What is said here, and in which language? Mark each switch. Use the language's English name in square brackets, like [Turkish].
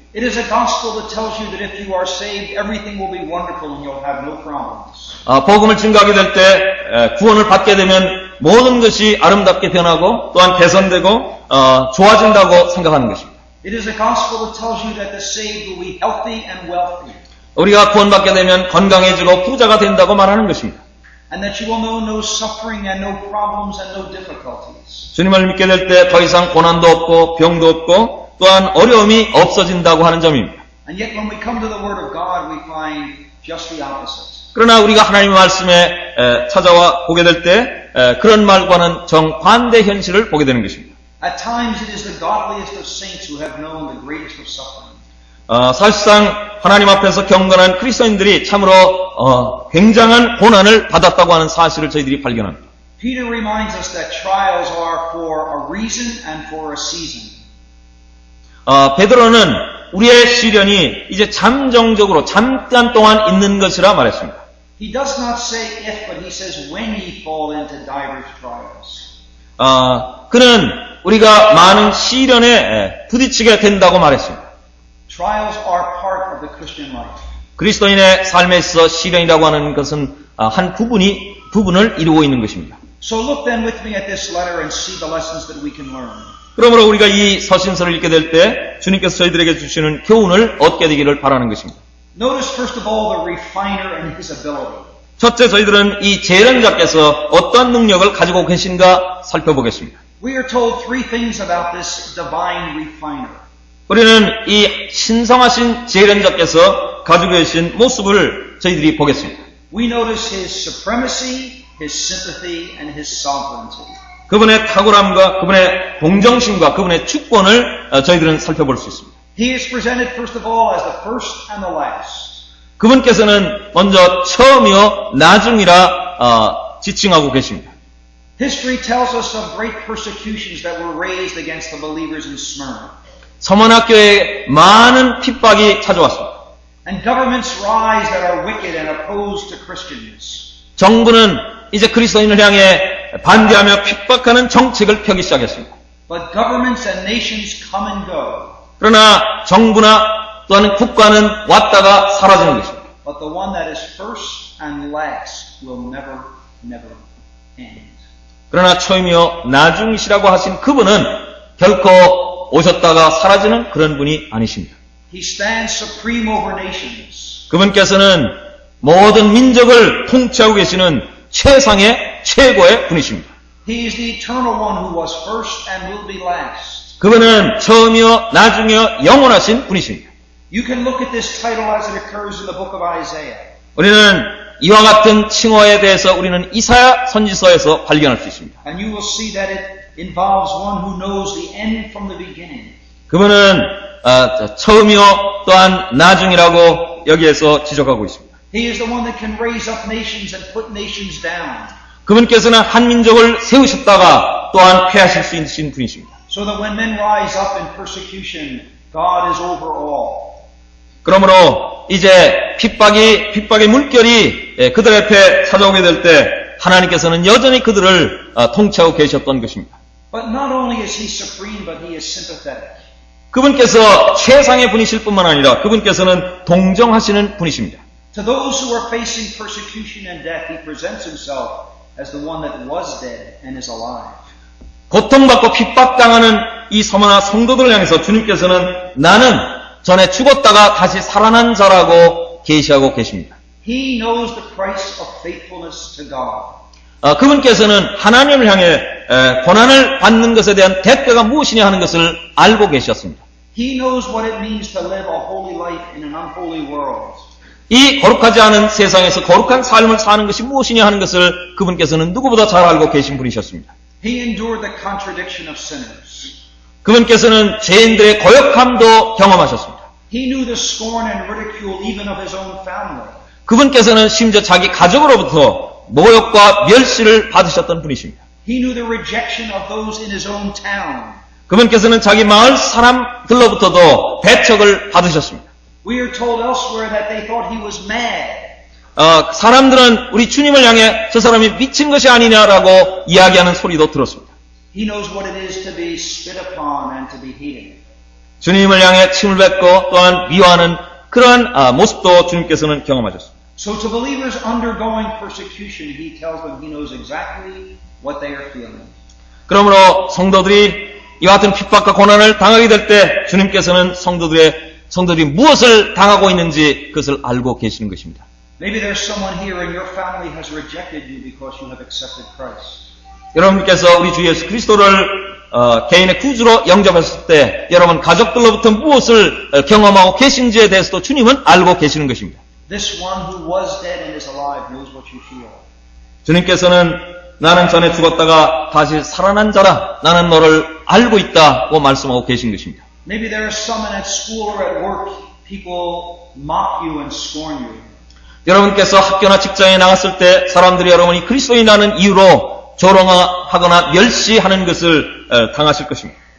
[English] It is a gospel that tells you that if you are saved, everything will be wonderful and you'll have no problems. [Korean] 복음을 증거하게 될 때 구원을 받게 되면 모든 것이 아름답게 변하고 또한 개선되고 좋아진다고 생각하는 것입니다. [English] It is a gospel that tells you that the saved will be healthy and wealthy. [Korean] 우리가 구원받게 되면 건강해지고 부자가 된다고 말하는 것입니다. [English] And that you will know no suffering and no problems and no difficulties. [Korean] 주님을 믿게 될 때 더 이상 고난도 없고 병도 없고 또한 어려움이 없어진다고 하는 점입니다. [English] And yet when we come to the Word of God, we find just the opposite. [Korean] 그러나 우리가 하나님의 말씀에 찾아와 보게 될 때 그런 말과는 정반대 현실을 보게 되는 것입니다. [English] At times it is the godliest of saints who have known the greatest of suffering. [Korean] 사실상 하나님 앞에서 경건한 그리스도인들이 참으로 굉장한 고난을 받았다고 하는 사실을 저희들이 발견합니다. [English] Peter reminds us that trials are for a reason and for a season. [Korean] 베드로는 우리의 시련이 이제 잠정적으로 잠깐 동안 있는 것이라 말했습니다. [English] He does not say if, but he says when ye fall into divers trials. [Korean] 그는 우리가 많은 시련에 부딪히게 된다고 말했습니다. [English] Trials are part of the Christian life. [Korean] 그리스도인의 삶에 있어 시련이라고 하는 것은 한 부분을 이루고 있는 것입니다. [English] So look then with me at this letter and see the lessons that we can learn. [Korean] 그러므로 우리가 이 서신서를 읽게 될 때 주님께서 저희들에게 주시는 교훈을 얻게 되기를 바라는 것입니다. [English] Notice first of all the refiner and his ability. [Korean] 첫째, 저희들은 이 재련자께서 어떤 능력을 가지고 계신가 살펴보겠습니다. [English] We are told 3 things about this divine refiner. [Korean] 우리는 이 신성하신 재련자께서 가지고 계신 모습을 저희들이 보겠습니다. [English] We notice his supremacy, his sympathy, and his sovereignty. [Korean] 그분의 탁월함과 그분의 동정심과 그분의 주권을 저희들은 살펴볼 수 있습니다. [English] He is presented first of all as the first and the last. [Korean] 그분께서는 먼저 처음이요 나중이라 지칭하고 계십니다. [English] History tells us of great persecutions that were raised against the believers in Smyrna. [Korean] 서머나 교회에 많은 핍박이 찾아왔습니다. [English] And governments rise that are wicked and opposed to Christians. [Korean] 정부는 이제 그리스도인을 향해 반대하며 핍박하는 정책을 펴기 시작했습니다. [English] But governments and nations come and go. [Korean] 그러나 정부나 또한 국가는 왔다가 사라지는 것입니다. [English] But the one that is first and last will never, never end. [Korean] 그러나 처음이요 나중이시라고 하신 그분은 결코 오셨다가 사라지는 그런 분이 아니십니다. [English] He stands supreme over nations. [Korean] 그분께서는 모든 민족을 통치하고 계시는 최고의 분이십니다. [English] He is the eternal one who was first and will be last. [Korean] 그분은 처음이요 나중이요 영원하신 분이십니다. [English] You can look at this title as it occurs in the book of Isaiah. [Korean] 우리는 이와 같은 칭호에 대해서 우리는 이사야 선지서에서 발견할 수 있습니다. [English] And you will see that it involves one who knows the end from the beginning. [Korean] 그분은 처음이요 또한 나중이라고 여기에서 지적하고 있습니다. [English] He is the one that can raise up nations and put nations down. [Korean] 그분께서는 한 민족을 세우셨다가 또한 폐하실 수 있는 분이십니다. [English] So that when men rise up in persecution, God is over all. [Korean] 그러므로 이제 핍박의 물결이 그들 앞에 찾아오게 될 때 하나님께서는 여전히 그들을 통치하고 계셨던 것입니다. [English] But not only is he supreme, but he is sympathetic. [Korean] 그분께서 최상의 분이실 뿐만 아니라 그분께서는 동정하시는 분이십니다. [English] To those who are facing persecution and death, he presents himself as the one that was dead and is alive. [Korean] 고통받고 핍박당하는 이 서머나 성도들을 향해서 주님께서는 나는 전에 죽었다가 다시 살아난 자라고 계시하고 계십니다. [English] He knows the price of faithfulness to God. [Korean] 그분께서는 하나님을 향해 고난을 받는 것에 대한 대가가 무엇이냐 하는 것을 알고 계셨습니다. [English] He knows what it means to live a holy life in an unholy world. [Korean] 이 거룩하지 않은 세상에서 거룩한 삶을 사는 것이 무엇이냐 하는 것을 그분께서는 누구보다 잘 알고 계신 분이셨습니다. [English] He endured the contradiction of sinners. [Korean] 그분께서는 죄인들의 거역함도 경험하셨습니다. [English] He knew the scorn and ridicule even of his own family. [Korean] 그분께서는 심지어 자기 가족으로부터 모욕과 멸시를 받으셨던 분이십니다. [English] He knew the rejection of those in his own town. [Korean] 그분께서는 자기 마을 사람들로부터도 배척을 받으셨습니다. [English] We are told elsewhere that they thought he was mad. [Korean] 사람들은 우리 주님을 향해 저 사람이 미친 것이 아니냐라고 이야기하는 소리도 들었습니다. [English] He knows what it is to be spit upon and to be hated. [Korean] 주님을 향해 침을 뱉고 또한 미워하는 그러한 모습도 주님께서는 경험하셨습니다. [English] So to believers undergoing persecution, he tells them he knows exactly what they are feeling. [Korean] 그러므로 성도들이 이와 같은 핍박과 고난을 당하게 될 때 주님께서는 성도들이 무엇을 당하고 있는지 그것을 알고 계시는 것입니다. [English] Maybe there's someone here in your family has rejected you because you have accepted Christ. [Korean] 여러분께서 우리 주 예수 그리스도를 개인의 구주로 영접했을 때 여러분 가족들로부터 무엇을 경험하고 계신지에 대해서도 주님은 알고 계시는 것입니다. [English] This one who was dead and is alive knows what you feel. [Korean] 주님께서는 나는 전에 죽었다가 다시 살아난 자라 나는 너를 알고 있다고 말씀하고 계신 것입니다. [English] Maybe there is someone at school or at work, people mock you and scorn you. [Korean] 여러분께서 학교나 직장에 나갔을 때 사람들이 여러분이 그리스도인이라는 이유로 조롱하거나 멸시하는 것을 당하실 것입니다.